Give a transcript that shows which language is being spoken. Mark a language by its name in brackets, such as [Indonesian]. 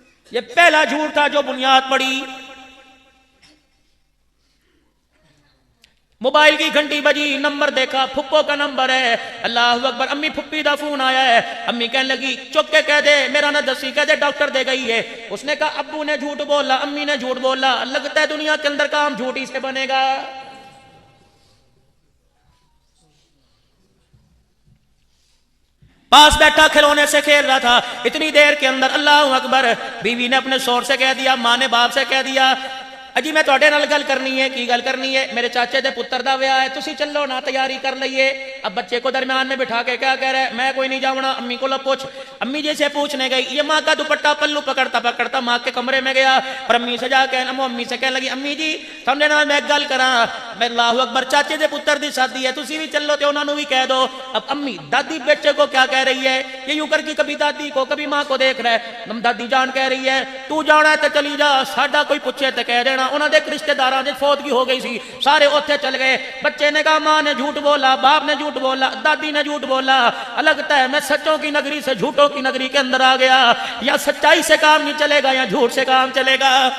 [Urdu] یہ پہلا جھوٹ تھا جو بنیاد پڑی. موبائل کی گھنٹی بجی, نمبر دیکھا, پھپھو کا نمبر ہے. [Punjabi] اللہ اکبر, امی پھپھی دا فون آیا ہے. [Urdu] امی کہنے لگی [Punjabi] چک کے کہہ دے میرا نہ دسی, کہہ دے ڈاکٹر دے گئی ہے. [Urdu] اس نے کہا ابو نے جھوٹ بولا, امی نے جھوٹ بولا, لگتا ہے دنیا کے اندر کام جھوٹی سے بنے گا. پاس بیٹھا کھلونے سے کھیل رہا تھا, اتنی دیر کے اندر اللہ اکبر, بیوی نے اپنے شوہر سے کہہ دیا, ماں نے باپ سے کہہ دیا, [Punjabi] اجی میں تواڈے نال گل کرنی ہے. کی گل کرنی ہے؟ میرے چاچے دے پتر دا ویاہ ہے, تسی چلو نا, تیاری کر لئیے. [Urdu] اب بچے کو درمیان میں بٹھا کے کیا کہہ رہا ہے, میں کوئی نہیں جاؤں. امی کو پوچھ. امی جی سے پوچھنے گئی, یہ ماں کا دوپٹہ پلو پکڑتا پکڑتا ماں کے کمرے میں گیا, اور امی سے جا کے امی سے کہنے لگی, [Punjabi] امی جی تھوڑے نال میں گل کراں. میں اللہ اکبر, چاچے دے پتر دی شادی ہے, تسی بھی چلو تے انہاں نوں بھی کہہ دو. [Urdu] اب امی دادی بیٹے کو کیا کہہ رہی ہے, یہ یوں کر کے کبھی دادی کو کبھی ماں کو دیکھ رہا ہے. [Punjabi] دادی جان کہہ رہی ہے تو جانا ہے تے چلی جا, ساڈا کوئی پوچھے تے کہہ دینا. انہاں دے رشتہ داراں دے فوتگی ہو گئی سی, سارے اوتھے چل گئے. [Urdu] بچے نے کہا ماں نے جھوٹ بولا, باپ نے جھوٹ بولا, دادی نے جھوٹ بولا, لگتا ہے میں سچوں کی نگری سے جھوٹوں کی نگری کے اندر آ گیا. یا سچائی سے کام نہیں چلے گا یا جھوٹ سے کام چلے گا.